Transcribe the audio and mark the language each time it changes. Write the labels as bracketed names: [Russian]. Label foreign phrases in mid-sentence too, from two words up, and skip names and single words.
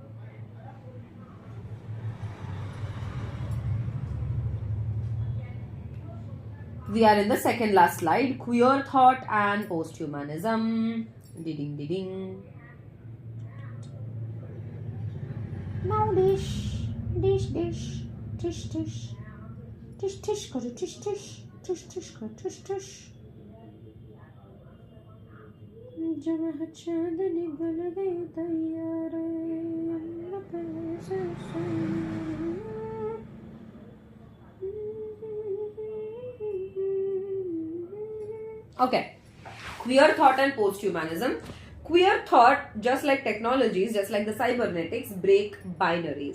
[English] We are in the second last slide, queer thought and posthumanism. Ding ding. Now dish, tish tish, tish tish, tish tish, karo tish tish, tish tish, karo tish tish. [Hindi] जब चांद निकल गई तैयार [English] Okay, queer thought and posthumanism. Queer thought, just like technologies, just like the cybernetics, break binaries.